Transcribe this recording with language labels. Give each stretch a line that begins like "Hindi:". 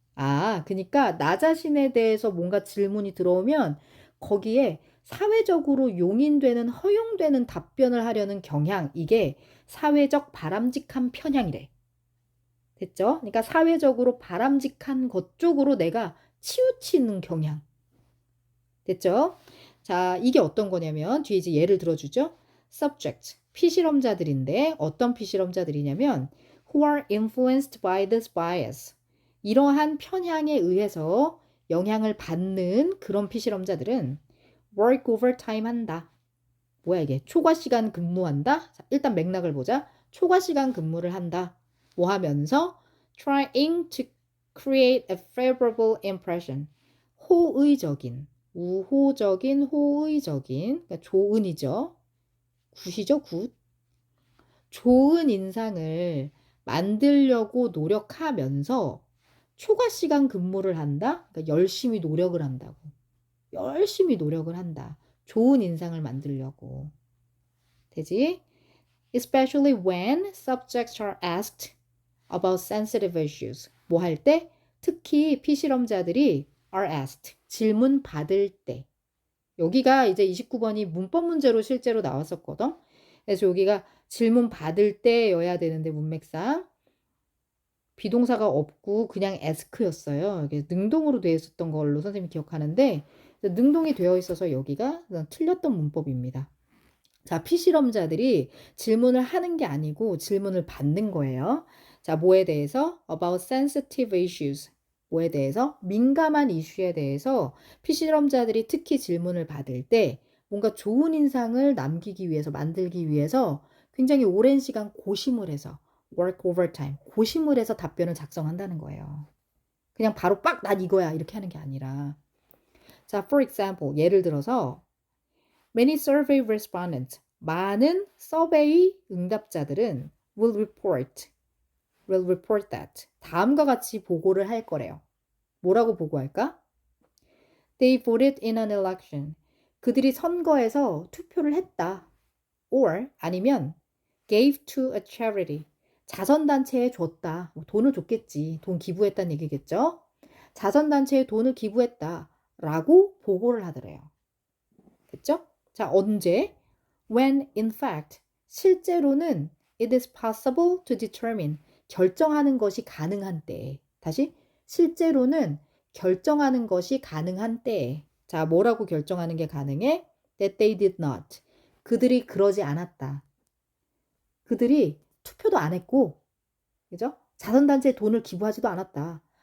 Korean: 아, 그러니까 나 자신에 대해서 뭔가 질문이 들어오면 거기에 사회적으로 용인되는, 허용되는 답변을 하려는 경향, 이게 사회적 바람직한 편향이래. 됐죠? 그러니까 사회적으로 바람직한 것 쪽으로 내가 치우치는 경향. 됐죠? 자, 이게 어떤 거냐면 뒤에 이제 예를 들어주죠.
English: subject,
Korean: 피실험자들인데 어떤 피실험자들이냐면
English: who are influenced by this bias.
Korean: 이러한 편향에 의해서 영향을 받는 그런 피실험자들은
English: work overtime
Korean: 한다. 뭐야 이게? 초과 시간 근무한다? 자, 일단 맥락을 보자. 초과 시간 근무를 한다. 뭐 하면서
English: trying to create a favorable impression.
Korean: 호의적인, 우호적인, 호의적인, 그러니까 좋은이죠. 굿이죠, 굿. 좋은 인상을 만들려고 노력하면서 초과 시간 근무를 한다? 그러니까 열심히 노력을 한다고. 열심히 노력을 한다. 좋은 인상을 만들려고. 되지?
English: Especially when subjects are asked about sensitive issues.
Korean: 뭐 할 때? 특히 피실험자들이 are asked. 질문 받을 때. 여기가 이제 29번이 문법 문제로 실제로 나왔었거든. 그래서 여기가 질문 받을 때여야 되는데 문맥상 비동사가 없고 그냥 ask였어요. 이게 능동으로 되어 있었던 걸로 선생님이 기억하는데 능동이 되어 있어서 여기가 틀렸던 문법입니다. 자, 피실험자들이 질문을 하는 게 아니고 질문을 받는 거예요. 자, 뭐에 대해서?
English: About sensitive issues.
Korean: 뭐에 대해서? 민감한 이슈에 대해서 피실험자들이 특히 질문을 받을 때 뭔가 좋은 인상을 남기기 위해서, 만들기 위해서 굉장히 오랜 시간 고심을 해서
English: work overtime,
Korean: 고심을 해서 답변을 작성한다는 거예요. 그냥 바로 빡, 난 이거야 이렇게 하는 게 아니라.
English: 자, for example,
Korean: 예를 들어서
English: Many survey respondents,
Korean: 많은 서베이 응답자들은
English: will report that.
Korean: 다음과 같이 보고를 할 거래요. 뭐라고 보고할까?
English: They voted in an election.
Korean: 그들이 선거에서 투표를 했다.
English: Or
Korean: 아니면
English: gave to a charity.
Korean: 자선단체에 줬다. 돈을 줬겠지. 돈 기부했다는 얘기겠죠? 자선단체에 돈을 기부했다. 라고 보고를 하더래요. 됐죠? 자, 언제?
English: When in fact,
Korean: 실제로는
English: it is possible to determine,
Korean: 결정하는 것이 가능한 때에. 다시, 실제로는 결정하는 것이 가능한 때에. 자, 뭐라고 결정하는 게 가능해?
English: That they did not.
Korean: 그들이 그러지 않았다. 그들이 투표도 안 했고, 그죠? 자선단체에 돈을 기부하지도 않았다.